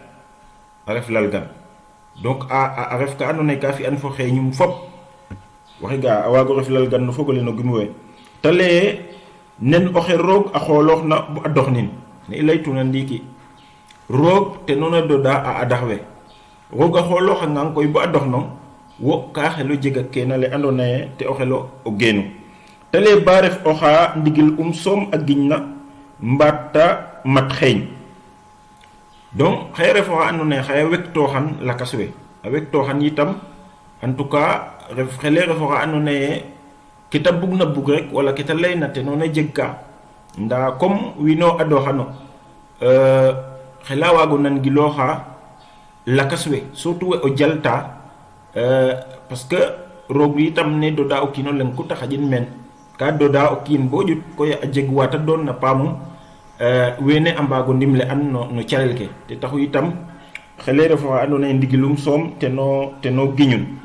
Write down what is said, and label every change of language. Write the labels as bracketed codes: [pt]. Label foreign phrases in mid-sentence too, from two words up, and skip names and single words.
[srr] donc a ref ka andoona yee ka fi'an fo xeeñum fop waxe ga a waago ref lalgan no fogole no gimu we ta leye nen oxe roog a xooloox na bo a doxnin ne i laytuna ndiiki roog te noona doda a adax we roog a xoolooxangang koy bo a doxnong wo ka xelo jega keena le andoona yee te o xelo o geenu ta leye ba ref oxa ndigil soom a giñ na mbaat ta mat xeeñ donc xaye ref oxa andoona yee xaye wektoxan lakas we a wektoxan itam [fr] en tout cas [srr] xele ref oxa andoona yee ke ta bugna bug rek wala ke ta layna te noona jeg ka ndaa comme wiino adoxano xela waago nangilooxa lakas we surtout we o jalta [fr] parce que [srr] roog itam ne doda o kiin o leng ku ta xaƴin meen ka doda o kiin bo ƴut koy a jeg waa ta doon na paamum wene a mbaago ndimle an no calel ke te taxu itam xele ref oxa andoona yee ndigilum soom teno giñun